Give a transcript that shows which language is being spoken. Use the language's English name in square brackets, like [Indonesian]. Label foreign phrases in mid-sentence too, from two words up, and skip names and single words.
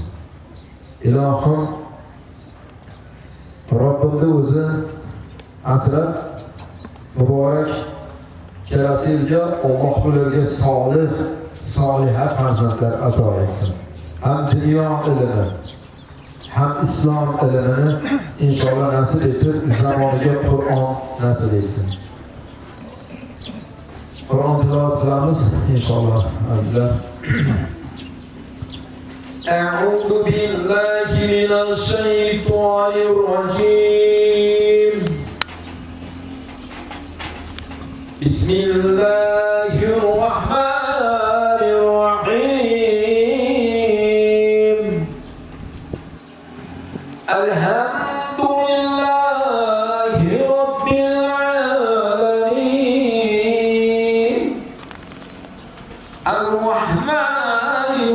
[Uzbek] Ilohim Robbimning o'zi asrab muborak kelasi yilga Alloh ularga solih, soliha farzandlar ato etsin. Ham dunyo ilmi, ham islom ilmini inshaalloh nasib etib, zamoniga Qur'on nasib etsin. Qur'on tilovat qilamiz inshaalloh azizlar. [Arabic] أعوذ بالله من الشيطان الرجيم بسم الله الرحمن الرحيم الحمد لله رب العالمين الرحمن